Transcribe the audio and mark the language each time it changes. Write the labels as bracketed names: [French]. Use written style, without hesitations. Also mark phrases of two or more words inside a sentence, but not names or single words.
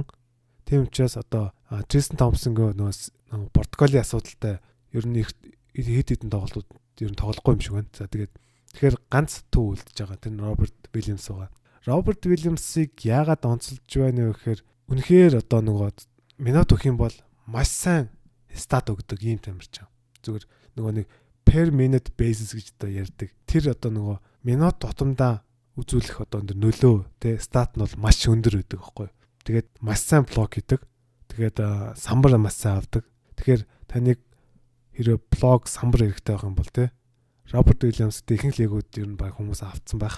[Mongolian] Тийм учраас одоо Tristan Thompson-г нөгөө Португалийн асуудалтай ер нь хэд хэдэн тоглолтууд ер нь тоглохгүй юм шиг байна. За тэгэхээр ганц төв үлдэж байгаа. Тэр Роберт Уильямс байгаа. Роберт Уильямсыг яагаад онцолж байна вэ гэхээр үнэхээр одоо нөгөө минут өгөх юм бол маш сайн стат өгдөг ийм тамирчин. Зүгээр нөгөө нэг [English] per minute basis [Mongolian] гэж одоо ярьдаг. Тэр одоо нөгөө минут тутамдаа үзүүлэх одоо энэ нөлөө тий стат нь бол маш өндөр байдаг байхгүй. Тэгээд маш сайн блок хийдэг. Тэгээд самбар маш сайн авдаг. Тэгэхээр таныг хэрэв блок самбар хэрэгтэй байх юм бол тий Роберт Уильямс ихэнх лигүүд ер нь баг хүмүүс авцсан байх.